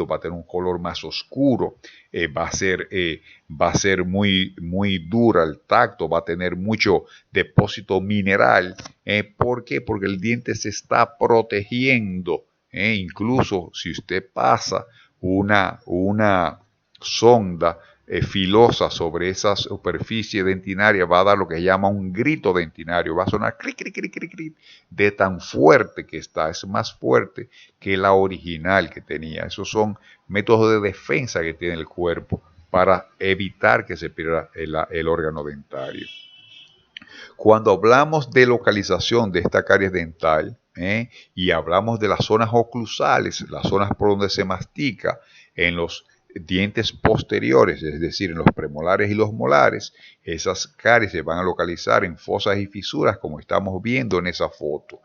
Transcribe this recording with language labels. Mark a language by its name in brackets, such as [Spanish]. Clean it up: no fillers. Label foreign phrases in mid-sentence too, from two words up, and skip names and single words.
[Spanish] Va a tener un color más oscuro, va a ser muy, muy dura al tacto, va a tener mucho depósito mineral. ¿Por qué? Porque el diente se está protegiendo. Incluso si usted pasa una sonda filosa sobre esa superficie dentinaria, va a dar lo que se llama un grito dentinario, va a sonar cric, cric, cric, cric, cric, de tan fuerte que está. Es más fuerte que la original que tenía. Esos son métodos de defensa que tiene el cuerpo para evitar que se pierda el órgano dentario. Cuando hablamos de localización de esta caries dental, y hablamos de las zonas oclusales, las zonas por donde se mastica, en los dientes posteriores, es decir, en los premolares y los molares, esas caries se van a localizar en fosas y fisuras, como estamos viendo en esa foto.